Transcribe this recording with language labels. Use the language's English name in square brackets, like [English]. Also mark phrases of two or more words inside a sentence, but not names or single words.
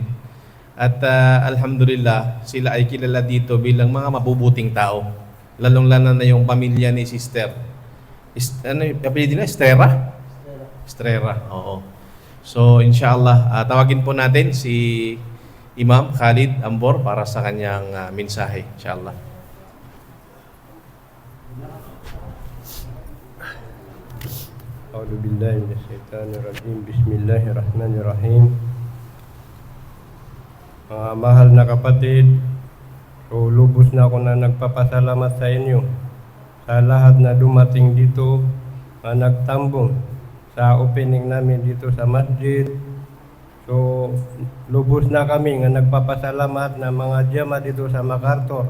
[Filipino] At alhamdulillah, sila ay kilala dito bilang mga mabubuting tao. Lalong-lalo na yung pamilya ni Sister. Ano yung apelido nila? Estrera? Estrera, oo. So, inshallah, tawagin po natin si Imam Khalid Ambor para sa kanyang mensahe, inshallah. [Arabic] أعوذ بالله من الشيطان الرجيم. بسم الله الرحمن الرحيم. [Filipino] Mga mahal na kapatid, so lubos na ako na nagpapasalamat sa inyo sa lahat na dumating dito na nagtambong sa opening namin dito sa masjid. So, lubos na kami nga nagpapasalamat na mga jama dito sa MacArthur.